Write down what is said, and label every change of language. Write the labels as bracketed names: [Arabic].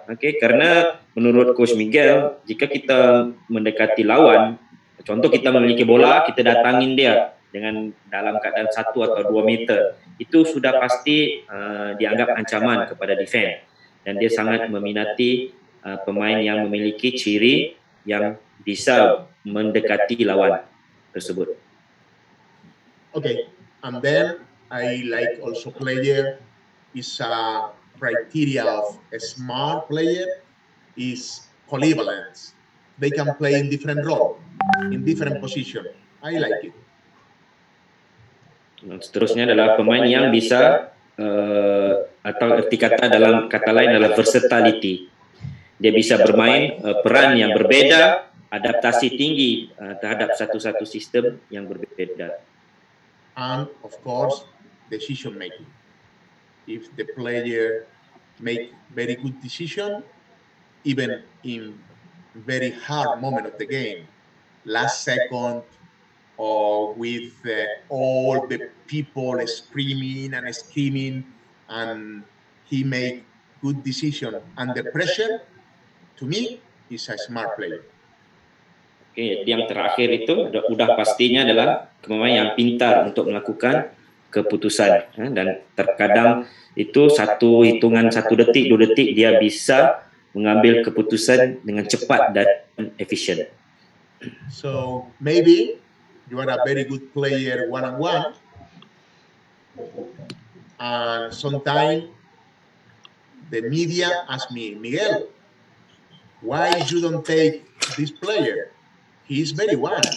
[Indonesian] Oke, karena menurut Coach Miguel, jika kita mendekati lawan, contoh kita memiliki bola, kita datangin dia dengan dalam keadaan 1 atau 2 meter, itu sudah pasti dianggap ancaman kepada defense, dan dia sangat meminati pemain yang memiliki ciri yang bisa mendekati lawan tersebut. [English] Okay, and then I like also player is a criteria of a smart player is polyvalence. They can play in different role, in different position. I like it. [Indonesian] Seterusnya adalah pemain yang bisa atau arti kata dalam kata lain adalah versatility. Dia bisa bermain peran yang berbeda, adaptasi tinggi terhadap satu-satu sistem yang berbeda. [English] And of course, decision making. If the player make very good decision, even in very hard moment of the game, last second, or with all the people screaming, and he make good decision under pressure, to me, is a smart player. [Indonesian] Oke, yang terakhir itu udah pastinya adalah pemain yang pintar untuk melakukan keputusan, dan terkadang itu satu hitungan 1 detik 2 detik dia bisa mengambil keputusan dengan cepat dan efisien. [English] So maybe you are a very good player 1-on-1, and sometimes the media ask me, Miguel, why you don't take this player? He's very one.